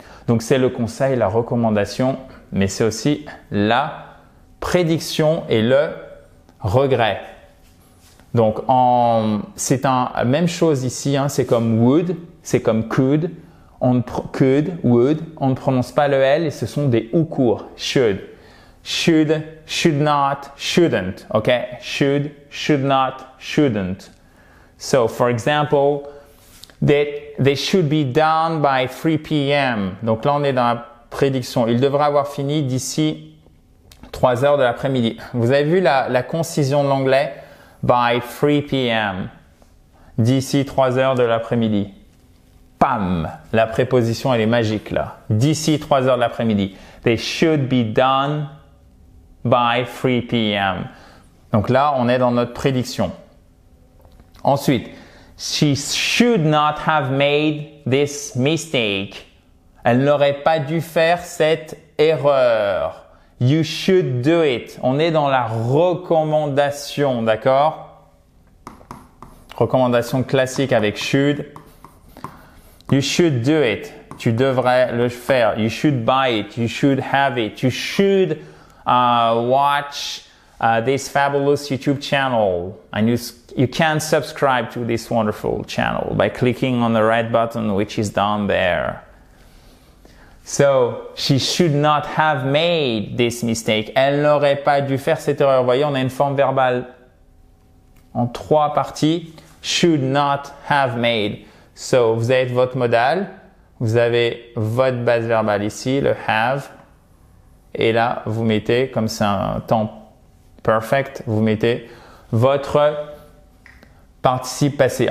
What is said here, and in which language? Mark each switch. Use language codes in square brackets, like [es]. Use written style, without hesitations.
[fr] Donc, c'est le conseil, la recommandation. Mais c'est aussi la prédiction et le regret. Donc, c'est la même chose ici, c'est comme would, c'est comme could, would, on ne prononce pas le L et ce sont des ou courts, should. [en] should, should not, shouldn't. Okay? Should, should not, shouldn't. So, for example, they should be done by 3 p.m. [fr] Donc là, on est dans la prédiction. Il devrait avoir fini d'ici 3 heures de l'après-midi. Vous avez vu la concision de l'anglais? [en] By 3 p.m. [fr] D'ici 3 heures de l'après-midi. Pam! La préposition, elle est magique là. D'ici 3 heures de l'après-midi. [en] They should be done by 3 p.m. [fr] Donc là, on est dans notre prédiction. Ensuite, [en] she should not have made this mistake. [fr] Elle n'aurait pas dû faire cette erreur. [en] You should do it. [fr] On est dans la recommandation, d'accord? Recommandation classique avec should. [en] You should do it. [fr] Tu devrais le faire. [en] You should buy it. You should have it. You should watch this fabulous YouTube channel. And you can subscribe to this wonderful channel by clicking on the red button which is down there. So, she should not have made this mistake. [fr] Elle n'aurait pas dû faire cette erreur. Vous voyez, on a une forme verbale en 3 parties. [en] Should not have made. So, [fr] vous avez votre modal. Vous avez votre base verbale ici, le have. Et là, vous mettez, comme c'est un temps perfect, vous mettez votre participe passé.